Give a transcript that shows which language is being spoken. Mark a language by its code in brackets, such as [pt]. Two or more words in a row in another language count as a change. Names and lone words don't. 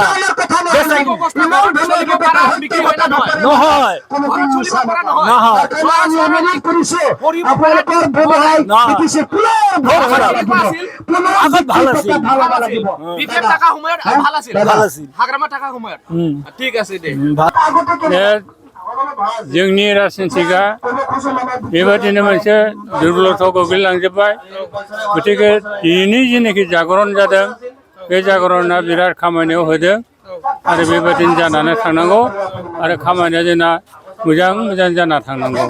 [as] আৰ্থিক অৱস্থা ঘৰত চলিব পৰা বিক্ৰী হয় না নহয়? নহয় ঘৰত চলিব পৰা নহয়? নহয়। পঢ়িব পৰা কেনেকুৱা আছিল? আগত ভাল আছিল। ভাল আছিল। বিপিএফ থকা সময়ত ভাল আছিল? ভাল আছিল। হাগ্ৰামা থকা সময়ত? ঠিক আছে দে। [brx] जोंनि राजनितिकआ बेबादिनो मोनसे दुर्बलतायाव गोग्लैलांजोब्बाय। गतिके दिनैनि जेनाखि जागरण जादों बे जागरना बिराद खामानियाव होदों आरो बेबादिनो जानानै थांनांगौ आरो खामानिया जोंना मोजां जाना थांनांगौ।